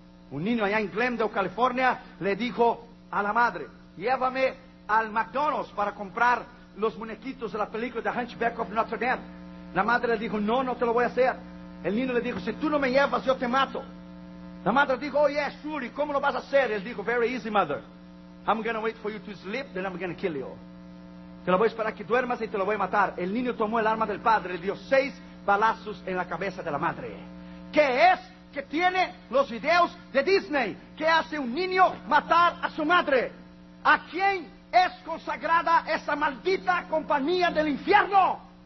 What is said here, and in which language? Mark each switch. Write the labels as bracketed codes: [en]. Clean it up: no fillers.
[es] Un niño allá en Glendale, California, le dijo a la madre, llévame al McDonald's para comprar los muñequitos de la película The Hunchback of Notre Dame. La madre le dijo, no, no te lo voy a hacer. El niño le dijo, si tú no me llevas, yo te mato. La madre dijo, [en] oh yes, surely, [es] ¿cómo lo vas a hacer? Él dijo, [en] very easy, mother. I'm going to wait for you to sleep, then I'm going to kill you. [es] Te lo voy a esperar que duermas y te lo voy a matar. El niño tomó el arma del padre, le dio 6 balazos en la cabeza de la madre. ¿Qué es que tiene los videos de Disney? ¿Qué hace un niño matar a su madre? ¿A quién es consagrada esa maldita compañía del infierno?